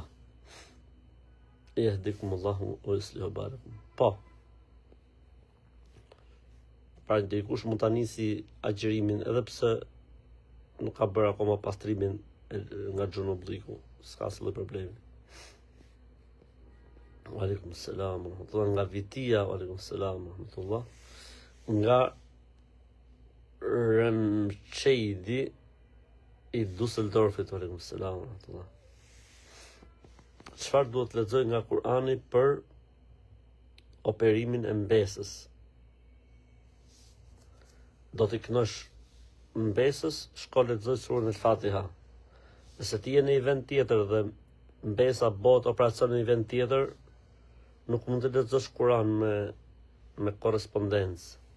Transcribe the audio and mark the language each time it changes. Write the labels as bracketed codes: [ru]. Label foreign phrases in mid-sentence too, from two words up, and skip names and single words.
[ar] يهديكم الله ويصلح بالكم. [sq] Po. Pra dikush mund ta nisi agjërimin edhe pse nuk ka bërë akoma pastrimin nga xhunubliku, s'ka asnjë problemi. [ar] وعليكم السلام ورحمة الله. Nga Vitia, وعليكم السلام ورحمة الله. [sq] Nga Remçeidi i Düsseldorfit, [ar] وعليكم السلام ورحمة الله. [sq] Çfarë duhet të lexoj nga Kurani për operimin e mbesës? Do t'i kënosh mbesës, shko lexoj surën El-Fatiha. Nëse ti je në një vend tjetër dhe mbesa bëhet operacion në një vend tjetër, nuk mund të lexosh Kur'an me korrespondencë.